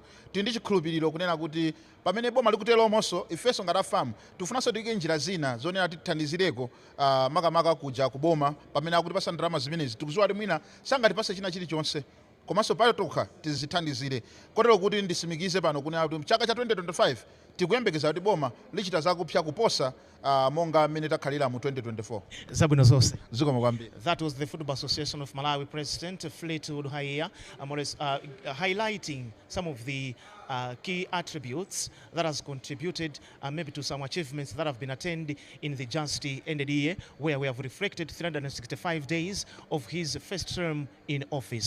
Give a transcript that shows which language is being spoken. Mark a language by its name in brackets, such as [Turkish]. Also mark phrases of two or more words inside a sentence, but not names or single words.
[Nyanja] Tili ndi chikhulupiriro kunena kuti pamene boma likuteromonso ifeso ngatafamu tifunanso tiyike njira zina zonena tithandizireko makamaka kuja kuboma pamene akuti pasa ndalama zimenezi tikuziwa kuti mwina sangatipase china chilichonse komanso pale tokha tizithandizire kotero kuti ndisimikize pano kunena kuti mchaka cha 2025 tikuyembekeza kuti boma lichita zakupsya kuposa monga mmene takhalira mu 2024. Zabwino zonse. Zikomo kwambiri. [English] That was the Football Association of Malawi President Fleetwood Haiya, highlighting some of the key attributes that has contributed maybe to some achievements that have been attained in the just ended year, where we have reflected 365 days of his first term in office.